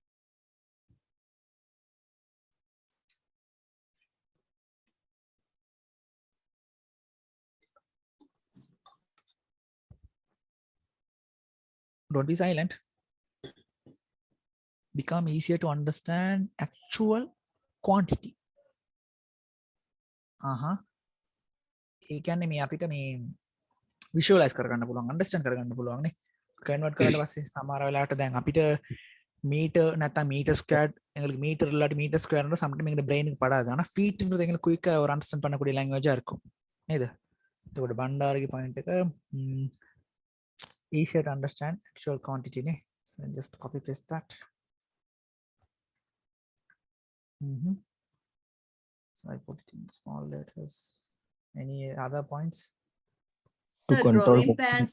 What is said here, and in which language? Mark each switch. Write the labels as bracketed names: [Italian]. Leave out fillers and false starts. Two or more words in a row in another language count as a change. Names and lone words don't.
[English] Don't be silent. Become easier to understand actual quantity. [Sinhala] ඒ කියන්නේ මේ අපිට මේ visualize කරගන්න පුළුවන් understand කරගන්න පුළුවන් නේ convert කරලා පස්සේ සමහර වෙලාවට දැන් අපිට meter නැත්නම් [English] meter squared [Tamil] எங்களுக்கு meter இல்லாட்டி meter square ன்ற sometimes எங்க brain க்கு படாது ஆனா feet ன்றது எங்களுக்கு quick ஆ ஒரு understand பண்ணக்கூடிய language ஆ இருக்கும் [Sinhala] නේද එතකොට බණ්ඩාරගේ point එක [English] easier to understand actual quantity නේ so just copy paste that so I put it in small letters. Any other points? To control plans.